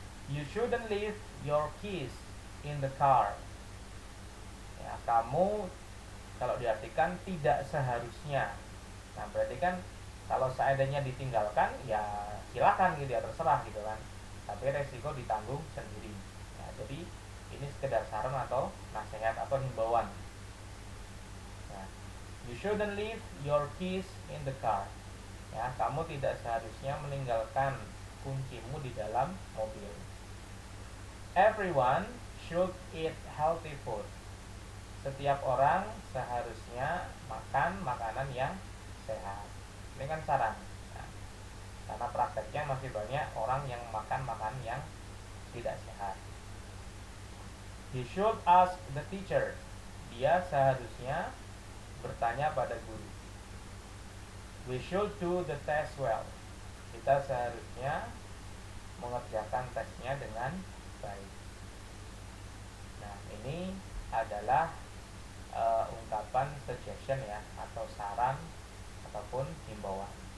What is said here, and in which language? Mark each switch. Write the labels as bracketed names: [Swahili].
[English] You shouldn't leave your keys in the car. [Indonesian] Ya, kamu kalau diartikan tidak seharusnya. Nah, berarti kan kalau seandainya ditinggalkan ya silakan gitu ya, terserah gitu kan. Tapi resiko ditanggung sendiri. Ya, jadi ini sekedar saran atau nasihat atau himbauan. Ya, [English] you shouldn't leave your keys in the car. [Indonesian] Ya, kamu tidak seharusnya meninggalkan kuncimu di dalam mobil. [English] Everyone should eat healthy food. [Indonesian] Setiap orang seharusnya makan makanan yang sehat. Ini kan saran. Nah, karena prakteknya masih banyak orang yang makan makanan yang tidak sehat. [English] He should ask the teacher. [Indonesian] Dia seharusnya bertanya pada guru. [English] We should do the test well. [Indonesian] Kita seharusnya mengerjakan tesnya dengan baik. Nah, ini adalah ungkapan suggestion ya, atau saran ataupun himbauan.